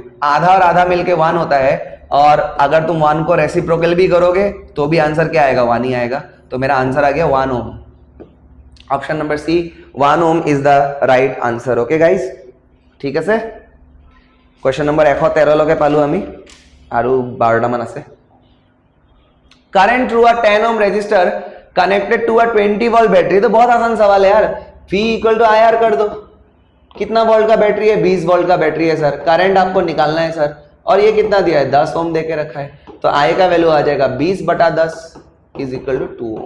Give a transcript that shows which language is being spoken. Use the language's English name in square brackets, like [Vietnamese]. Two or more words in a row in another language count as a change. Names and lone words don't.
[Hindi] आधा और आधा मिलके 1 होता है, और अगर तुम 1 को रेसिप्रोकल भी करोगे तो भी आंसर क्या आएगा, 1 ही आएगा। तो मेरा आंसर आ गया 1 ओम। [English] Option number C 1 ohm is the right answer. okay guys, [Assamese] ठीक আছে। [English] question number [Assamese] 113 লকে পালো আমি, আৰু 12টা মান আছে। [English] Current through a 10 ohm resistor connected to a 20 volt battery. [Hindi] तो बहुत आसान सवाल है यार, V = IR कर दो। कितना वोल्ट का बैटरी है, 20 वोल्ट का बैटरी है सर, करंट आपको निकालना है सर, और ये कितना दिया है, 10 ओम देके रखा है, तो I का वैल्यू आ जाएगा 20/10 [English] is equal to [Hindi] 2 ओम।